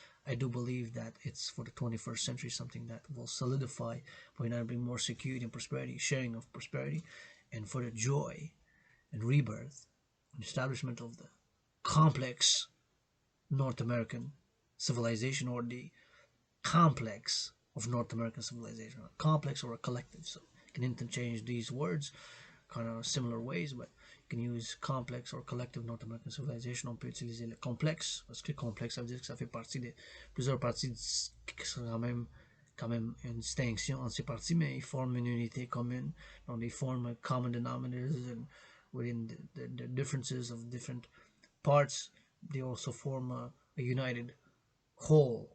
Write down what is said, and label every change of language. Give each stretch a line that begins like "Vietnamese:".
English: I do believe that it's for the 21st century, something that will solidify, by now bring more security and prosperity, sharing of prosperity, and for the joy and rebirth and establishment of the complex North American civilization, or the complex of North American civilization, a complex or a collective. So you can interchange these words kind of similar ways, but you can use complex or collective North American civilization.
French: On peut utiliser le complexe, parce que complexe, ça veut dire que ça fait partie de plusieurs parties qui sont quand même une distinction entre ces parties, mais ils forment une unité commune.
English: Donc, they form a common denominators, and within the differences of different parts, they also form a united whole.